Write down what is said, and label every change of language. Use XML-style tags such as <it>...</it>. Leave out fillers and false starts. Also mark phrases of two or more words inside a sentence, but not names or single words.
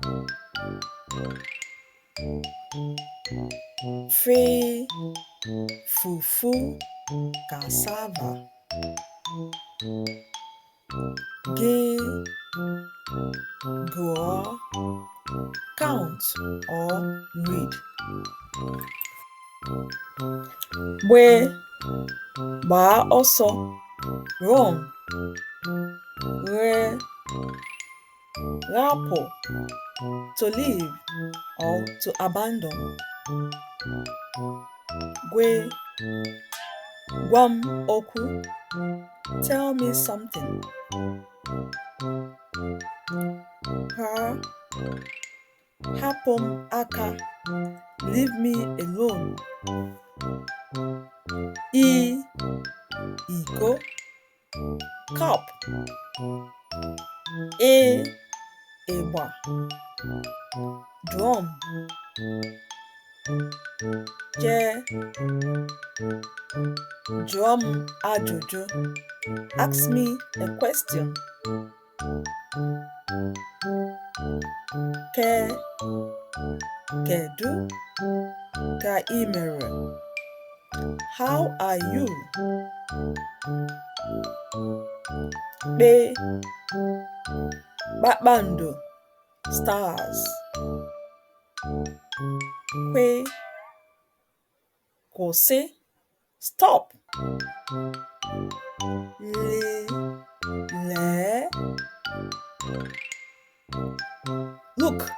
<en>Fe, fufu, cassava. Ge, go, count or read.</en> <ig>Gbe, gbaa ọsọ,</ig> <en>run. Re, rapụ, to leave or to abandon.</en> <ig>Gwe, gwa m okwu,</ig> <en>tell me something.</en> <ig>Ha, hapụ m aka,</ig> <en>leave me alone. Iko, cup. Ịgba, drum.</en> <ig>Jụọ m ajụjụ,</ig> <en>ask me a question.</en> <ig>Kedu ka ị mere?</ig> <en>How are you? Kpakpando, stars. Kwụsị, stop. Lee, look.</en>